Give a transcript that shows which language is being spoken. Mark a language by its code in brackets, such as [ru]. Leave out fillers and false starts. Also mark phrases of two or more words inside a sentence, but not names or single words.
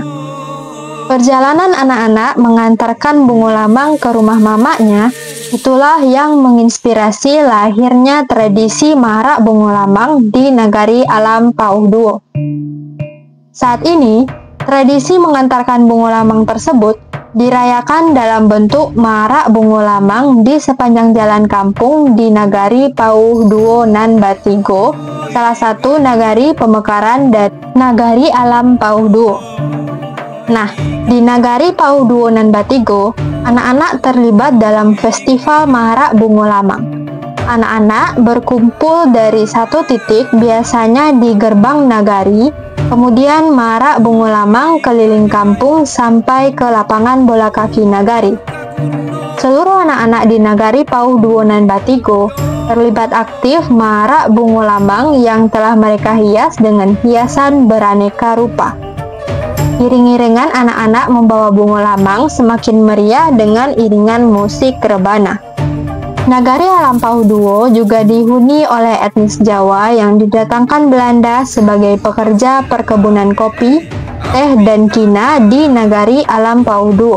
[id] Perjalanan anak-anak mengantarkan bungo lamang ke rumah mamanya, itulah yang menginspirasi lahirnya tradisi Mara Bungo Lamang di Nagari Alam Pauduo. Saat ini, tradisi mengantarkan bungo lamang tersebut dirayakan dalam bentuk Mara Bungo Lamang di sepanjang jalan kampung di Nagari Pauduo Nan Batigo, salah satu nagari pemekaran dari Nagari Alam Pauduo. Nah, di Nagari Pauduo Nan Batigo, anak-anak terlibat dalam festival Mara Bungo Lamang. Anak-anak berkumpul dari satu titik, biasanya di gerbang nagari, kemudian Mara Bungo Lamang keliling kampung sampai ke lapangan bola kaki nagari. Seluruh anak-anak di Nagari Pauduo Nan Batigo terlibat aktif Mara Bungo Lamang yang telah mereka hias dengan hiasan beraneka rupa. Iring-iringan anak-anak membawa bungo lamang semakin meriah dengan iringan musik rebana. Nagari Alam Pauduo juga dihuni oleh etnis Jawa yang didatangkan Belanda sebagai pekerja perkebunan kopi, teh, dan kina di Nagari Alam Pauduo.